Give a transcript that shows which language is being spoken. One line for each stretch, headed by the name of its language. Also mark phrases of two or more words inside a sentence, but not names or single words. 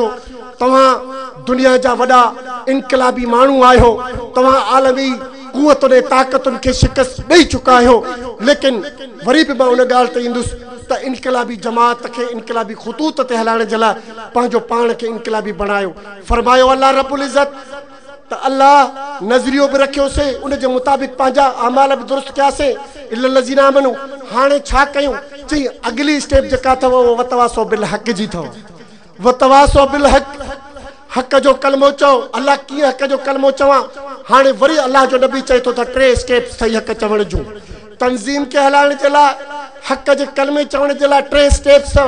Sindhi: तव्हां दुनिया जा वॾा इनकलाबी माण्हू आहियो, तव्हां आलमी कुवतुनि ताक़तुनि खे शिकस्त ॾेई चुका आहियो, लेकिन वरी बि मां उन ॻाल्हि ते ईंदुसि त इनकलाबी जमात खे इनकलाबी ख़ुतूत ते हलाइण जे लाइ पंहिंजो पाण खे इनकलाबी बणायो। फरमायो अल्लाह
Arabic: رب العزة
Sindhi: त अल्लाह नज़रियो बि रखियोसीं, उन जे मुताबिक़ पंहिंजा अमाल बि दुरुस्त कयासीं।
Arabic: إلا الذين آمنوا,
Sindhi: हाणे छा कयूं? चई अगली स्टेप जेका अथव उहो
Arabic: وتواصوا بالحق
Sindhi: जी अथव।
Arabic: وتواصوا بالحق,
Sindhi: हक़ जो कलमो चओ। अल्लाह कीअं हक़ जो कलमो चवां? हाणे वरी अल्लाह जो नबी चए थो त 3 स्टेप्स अथई हक़ चवण जूं। तंज़ीम खे हलाइण जे लाइ, हक़ जे कलमे चवण जे लाइ 3 स्टेप्स अथव।